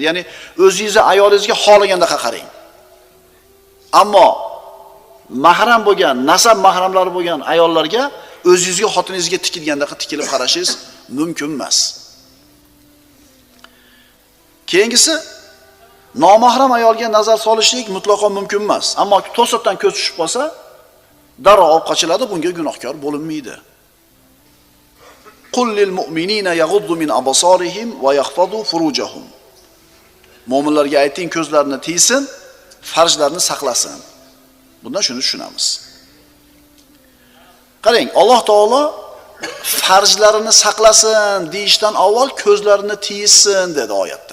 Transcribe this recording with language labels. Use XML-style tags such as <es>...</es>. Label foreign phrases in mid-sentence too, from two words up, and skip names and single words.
<uz>Ya'ni o'zingizni ayolingizga xohlaganda qarang. Ammo mahram bo'lgan, nasab mahramlari bo'lgan ayollarga o'zingizga, xotiningizga tikilganda tikilib qarashingiz mumkin emas. Keyingisi nomahram ayolga nazar solishlik mutlaqo mumkin emas. Ammo to'satdan ko'z tushib qolsa, darrov olib qochiladi, bunga gunohkor bo'linmaydi.</uz> <ar>قل للمؤمنين يغضوا من أبصارهم ويحفظوا فروجهم.</ar> <uz>Mu'minlarga ayting, ko'zlarini tiysin, farjlarini saqlasin. Bundan shuni tushunamiz. Qarang, Alloh taolo farjlarini saqlasin deyishdan avval ko'zlarini tiysin dedi oyatda.</uz>